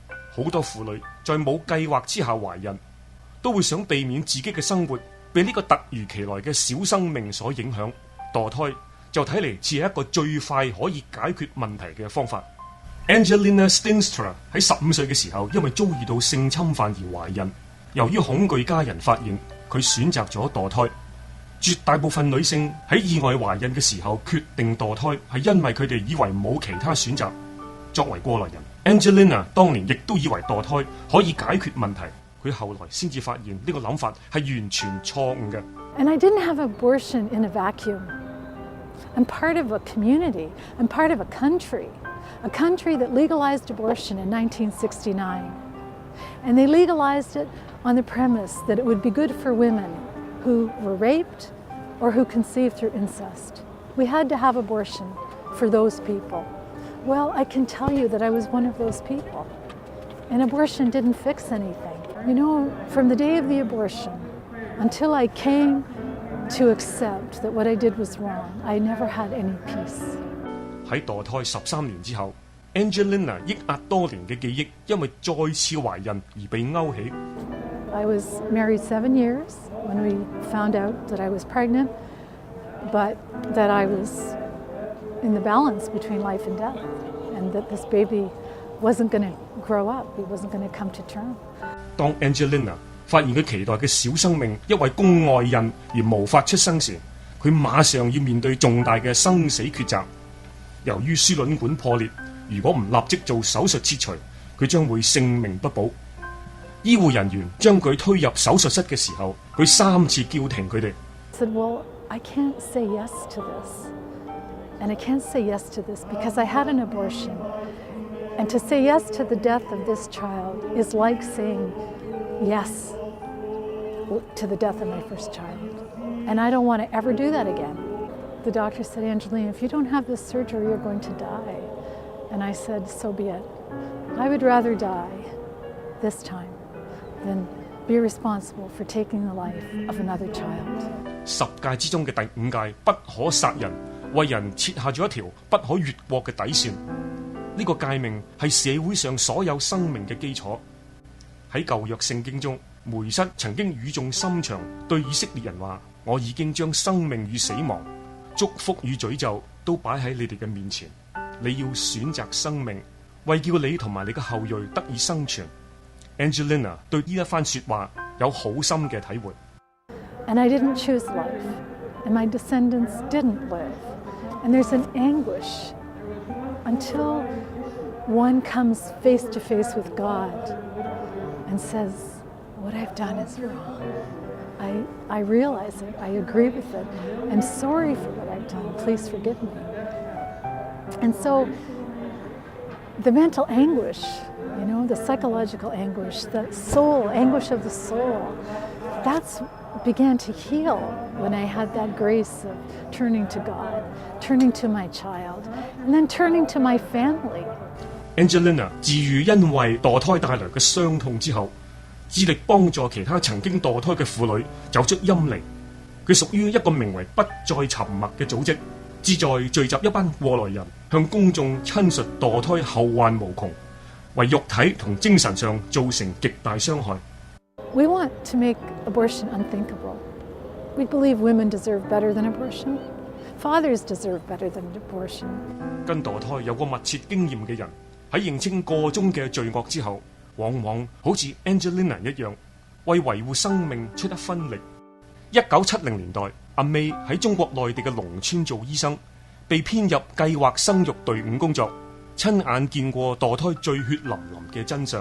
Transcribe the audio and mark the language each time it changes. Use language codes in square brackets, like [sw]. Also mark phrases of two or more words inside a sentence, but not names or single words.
[yue] 好多婦女在冇計劃之下懷孕，都會想避免自己嘅生活被呢個突如其來嘅小生命所影響，墮胎就睇嚟似係一個最快可以解決問題嘅方法。Angelina Stinstra 喺15歲嘅時候，因為遭遇到性侵犯而懷孕，由於恐懼家人發現，佢選擇咗墮胎。絕大部分女性喺意外懷孕嘅時候決定墮胎，係因為佢哋以為冇其他選擇。作為過來人， Angelina 當年亦都以為墮胎可以解決問題，佢後來先至發現呢個諗法係完全錯誤嘅。 [en] And I didn't have abortion in a vacuum. I'm part of a community. I'm part of a country that legalized abortion in 1969. And they legalized it on the premise that it would be good for women who were raped or who conceived through incest. We had to have abortion for those people. Well, I can tell you that I was one of those people. And abortion didn't fix anything. You know, from the day of the abortion until I came to accept that what I did was wrong, I never had any peace. [yue] 喺墮胎13年之後， Angelina 抑壓多年嘅記憶，因為再次懷孕而被勾起。 [en] I was married 7 years when we found out that I was pregnant, but that I was in the balance between life and death, and that this baby wasn't going to grow up, he wasn't going to come to term. [yue] 當 Angelina 發現佢期待嘅小生命因為宮外孕而無法出生時，佢馬上要面對重大嘅生死抉擇。由於輸卵管破裂，如果唔立即做手術切除，佢將會性命不保。醫護人員將佢推入手術室嘅時候，佢3次叫停佢哋。 [en] Said, well, I can't say yes to this, and I can't say yes to this because I had an abortion, and to say yes to the death of this child is like saying yes to the death of my first child, and I don't want to ever do that again. The doctor said, Angelina, if you don't have this surgery, you're going to die. And I said, so be it. I would rather die this time than be responsible for taking the life of another child. [yue] 10 誡之中嘅第5誡不可殺人，為人設下咗一條不可越過嘅底線。呢個誡命係社會上所有生命嘅基礎。喺舊約聖經中，梅瑟曾經語重心長對以色列人話：我已經將生命與死亡、祝福與詛咒都擺喺你哋嘅面前，你要選擇生命，為叫你同埋你嘅後裔得以生存。Angelina 對呢一番說話有好深嘅體會。 [en] And I didn't choose life, and my descendants didn't live. And there's an anguish until one comes face to face with God and says, what I've done is wrong. I realize it. I agree with it. I'm sorry for what I've done. Please forgive me. And so the mental anguish, you know, the psychological anguish, the soul, anguish of the soul, that's began to heal when I had that grace of turning to God, turning to my child, and then turning to my family. [yue] Angelina 治愈因為墮胎帶來嘅傷痛之後，致力幫助其他曾經墮胎嘅婦女走出陰霾。佢屬於一個名為不再沉默嘅組織，旨在聚集一班過來人，向公眾親述墮胎後患無窮，為肉體同精神上造成極大傷害。 [en] We want to make abortion unthinkable. We believe women deserve better than abortion. Fathers deserve better than abortion. [yue] 跟墮胎有過密切經驗嘅人喺認清個中嘅罪惡之後，往往好似 Angelina 一樣，為維護生命出一分力。1970年代，阿 May 喺中國內地嘅農村做醫生，被編入計劃生育隊伍工作，親眼見過墮胎最血淋淋嘅真相。